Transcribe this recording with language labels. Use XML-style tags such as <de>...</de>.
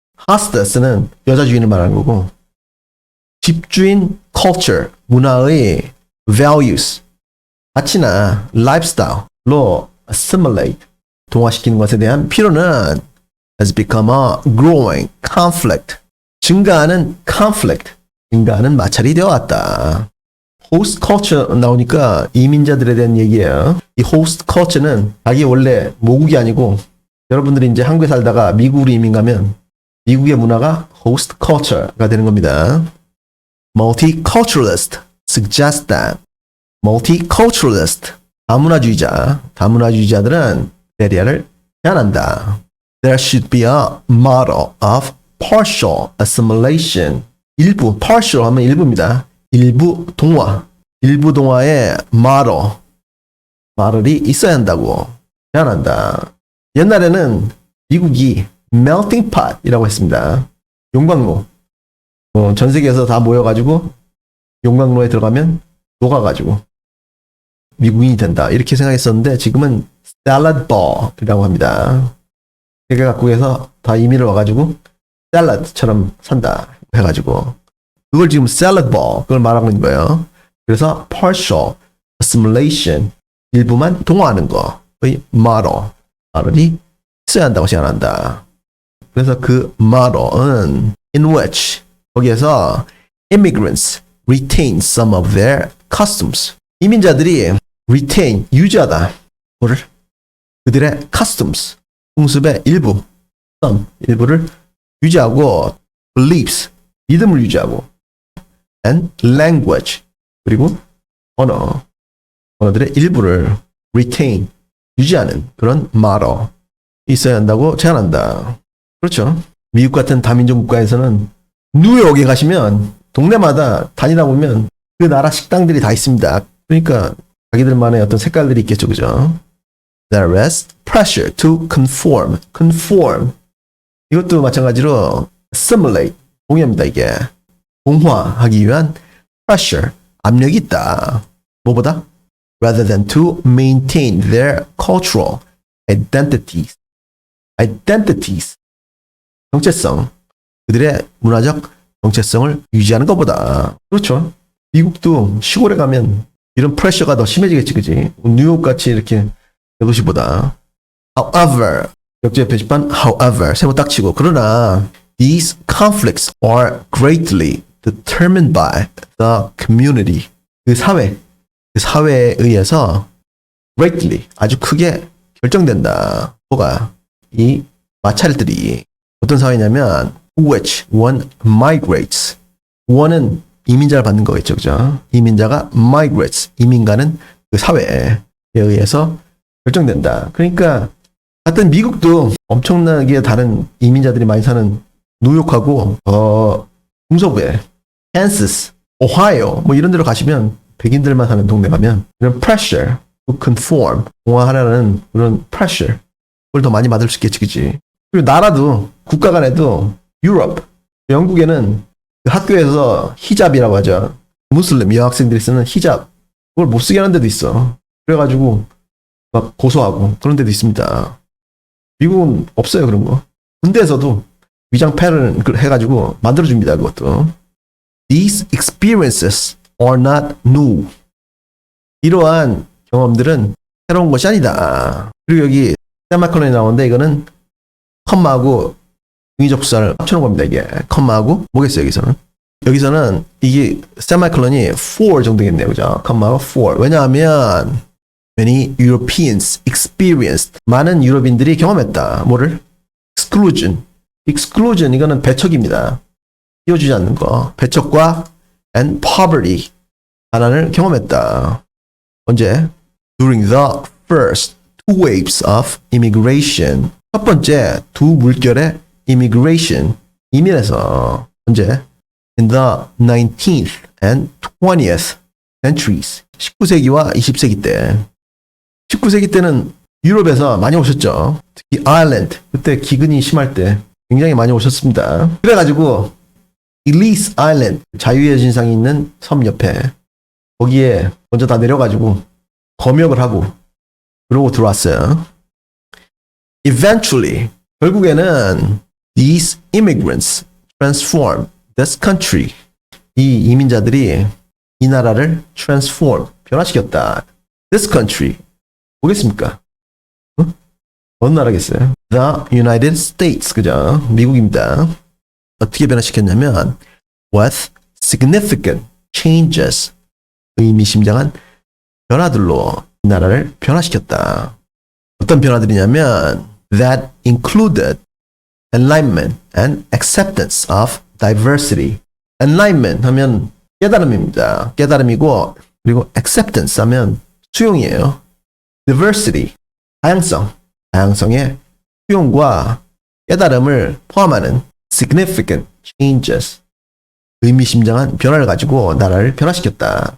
<ko>hostess는 여자 주인을 말하는 거고 집주인 culture, 문화의 values, 가치나 lifestyle로 assimilate, 동화시키는 것에 대한 필요는</ko> <en>has become a growing conflict,</en> <ko>증가하는 conflict, 증가하는 마찰이 되어왔다. host culture 나오니까 이민자들에 대한 얘기예요. 이 host culture는 자기 원래 모국이 아니고 여러분들이 이제 한국에 살다가 미국으로 이민 가면 미국의 문화가 host culture가 되는 겁니다.</ko> <en>Multiculturalist suggest that multiculturalist,</en> <ko>다문화주의자들은 대리아를 제안한다.</ko> <en>There should be a model of partial assimilation.</en> <ko>일부, partial 하면 일부입니다. 일부 동화의 model이 있어야 한다고 제안한다. 옛날에는 미국이 melting pot이라고 했습니다. 용광로. 전 세계에서 다 모여가지고 용광로에 들어가면 녹아가지고 미국인이 된다. 이렇게 생각했었는데 지금은 salad ball이라고 합니다. 세계 각국에서 다 이민을 와가지고 샐러드처럼 산다 해가지고 그걸 지금 salad ball 그걸 말하고 있는 거예요. 그래서</ko> <en>partial assimilation,</en> <ko>일부만 동화하는 거의 model이 있어야 한다고 제안한다. 그래서 그 model은</ko> <en>in which,</en> <ko>거기에서</ko> <en>immigrants retain some of their customs.</en> <ko>이민자들이 retain, 유지하다. 뭐를? 그들의 customs, 풍습의 일부를 유지하고 beliefs, 믿음을 유지하고 and language, 그리고 언어들의 일부를 retain, 유지하는 그런 model이 있어야 한다고 제안한다. 그렇죠. 미국 같은 다민족 국가에서는 뉴욕에 가시면 동네마다 다니다 보면 그 나라 식당들이 다 있습니다. 그러니까 자기들만의 어떤 색깔들이 있겠죠, 그죠?</ko> <en>There is pressure to conform.</en> <ko>이것도 마찬가지로 assimilate, 동의합니다, 이게. 동화하기 위한 pressure, 압력이 있다. 뭐보다?</ko> <en>Rather than to maintain their cultural identities.</en> <ko>정체성, 그들의 문화적 정체성을 유지하는 것보다. 그렇죠. 미국도 시골에 가면 이런 프레셔가 더 심해지겠지, 그지? 뉴욕같이 이렇게 대도시보다. However, 역제 표시판 however, 세모 딱 치고. 그러나</ko> <en>these conflicts are greatly determined by the community.</en> <ko>그 사회에 의해서 greatly, 아주 크게 결정된다. 뭐가? 이 마찰들이 어떤 사회냐면</ko> <en>which one migrates.</en> <ko>one은 이민자를 받는 거겠죠, 그죠? 이민자가 migrates, 이민가는 그 사회에 의해서 결정된다. 그러니까 같은 미국도 엄청나게 다른 이민자들이 많이 사는 뉴욕하고 중서부에 캔사스, 오하이오 뭐 이런 데로 가시면 백인들만 사는 동네 가면 이런</ko> <en>pressure to conform,</en> <ko>동화하라는 그런 pressure 그걸 더 많이 받을 수 있겠지, 그치? 그리고 나라도 국가 간에도 유럽, 영국에는 학교에서 히잡이라고 하죠. 무슬림 여학생들이 쓰는 히잡. 그걸 못 쓰게 하는 데도 있어. 그래가지고 막 고소하고 그런 데도 있습니다. 미국은 없어요, 그런 거. 군대에서도 위장 패턴을 해가지고 만들어줍니다, 그것도.</ko> <en>These experiences are not new.</en> <ko>이러한 경험들은 새로운 것이 아니다. 그리고 여기 세마컬론이 나오는데 이거는 컴마하고 중의접수사를 합쳐놓은 겁니다. 이게 컴마하고 뭐겠어요 여기서는? 여기서는 이게 세마컬론이 for 정도겠네요, 그죠? 컴마하고 for. 왜냐하면</ko> <en>many Europeans experienced.</en> <ko>많은 유럽인들이 경험했다. 뭐를? exclusion. exclusion 이거는 배척입니다. 띄워주지 않는 거. 배척과</ko> <en>and poverty.</en> <ko>가난을 경험했다. 언제?</ko> <en>During the first two waves of immigration.</en> <ko>첫 번째 두 물결의 immigration. 이민에서 언제?</ko> <en>In the 19th and 20th centuries.</en> <ko>19세기와 20세기 때. 19세기 때는 유럽에서 많이 오셨죠. 특히 아일랜드. 그때 기근이 심할 때 굉장히 많이 오셨습니다. 그래가지고 일리스 아일랜드 자유의 진상이 있는 섬 옆에 거기에 먼저 다 내려가지고 검역을 하고 그러고 들어왔어요.</ko> <en>Eventually</en> <ko>결국에는</ko> <en>these immigrants transform this country.</en> <ko>이 이민자들이 이 나라를 transform 변화시켰다. This country 뭐겠습니까? 어느 나라겠어요?</ko> <en>The United States</en> <ko>그죠? 미국입니다. 어떻게 변화시켰냐면</ko> <en>with significant changes</en> <ko>의미심장한 변화들로 이 나라를 변화시켰다. 어떤 변화들이냐면</ko> <en>that included enlightenment and acceptance of diversity.</en> <ko>enlightenment 하면 깨달음입니다. 깨달음이고 그리고 acceptance 하면 수용이에요. diversity 다양성. 다양성의 수용과 깨달음을 포함하는</ko> <en>significant changes</en> <ko>의미심장한 변화를 가지고 나라를 변화시켰다.</ko>